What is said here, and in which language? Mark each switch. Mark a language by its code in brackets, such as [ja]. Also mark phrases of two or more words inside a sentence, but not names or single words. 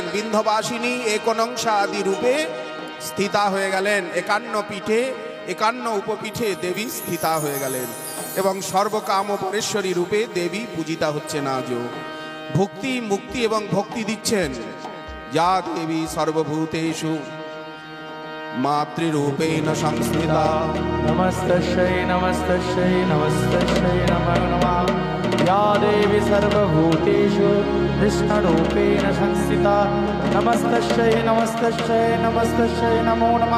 [bn] বিন্ধ্যবাসিনী একনংসা আদি রূপে স্থিতা হয়ে গেলেন। 51 উপপীঠে দেবী স্থিতা হয়ে গেলেন এবং সর্বকাম পরেশ্বরী রূপে দেবী পূজিতা হচ্ছেন আজও। ভক্তি মুক্তি এবং ভক্তি দিচ্ছেন [sa] या देवी सर्वभूतेषु मातृरूपेण संस्थिता। नमस्तस्यै नमस्तस्यै नमस्तस्यै नमो नमः। या देवी सर्वभूतेषु कृष्णरूपेण संस्थिता। नमस्तस्यै नमस्तस्यै नमस्तस्यै नमो नमः।